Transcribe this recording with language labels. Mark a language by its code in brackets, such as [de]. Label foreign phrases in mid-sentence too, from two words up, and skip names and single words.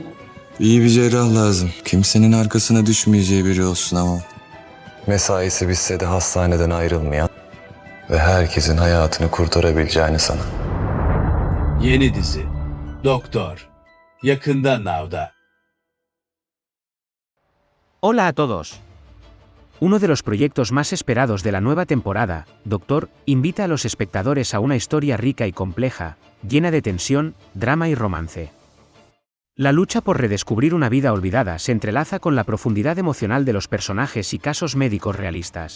[tr] İyi bir cerrah lazım. Kimsenin arkasına düşmeyeceği biri olsun ama. Mesaisi bitse de hastaneden ayrılmayan ve herkesin hayatını kurtarabileceğini sana. Yeni dizi Doktor yakında Now'da. [es] Hola a todos. Uno de los proyectos más esperados de la nueva temporada, Doctor, invita a los espectadores a una historia rica y compleja, llena de tensión, drama y romance. La lucha por redescubrir una vida olvidada se entrelaza con la profundidad emocional de los personajes y casos médicos realistas.